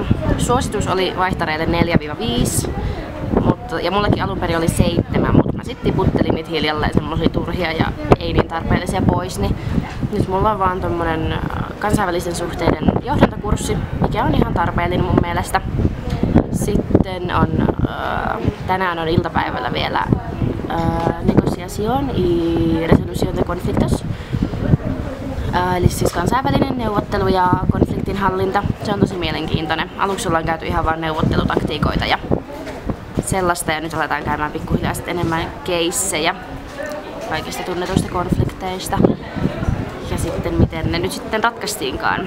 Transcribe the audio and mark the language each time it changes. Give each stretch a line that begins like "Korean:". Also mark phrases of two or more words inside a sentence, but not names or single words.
Finnish: Suositus oli vaihtareille 4–5. Ja mullakin alun perin oli 7, mutta mä sitten tiputtelin niitä hiljalleen semmosia turhia ja ei niin tarpeellisia pois. Niin nyt mulla on vaan tommonen kansainvälisten suhteiden johdantokurssi, mikä on ihan tarpeellinen mun mielestä. Sitten on, tänään on iltapäivällä vielä
Spanish: negociación y resolución de conflictos.
Finnish: Eli siis kansainvälinen neuvottelu ja konfliktinhallinta. Se on tosi mielenkiintoinen. Aluksi ollaan käyty ihan vaan neuvottelutaktiikoita ja sellaista ja nyt aletaan käymään pikkuhiljaa enemmän keissejä kaikista tunnetuista konflikteista ja sitten miten ne nyt sitten ratkaistiinkaan.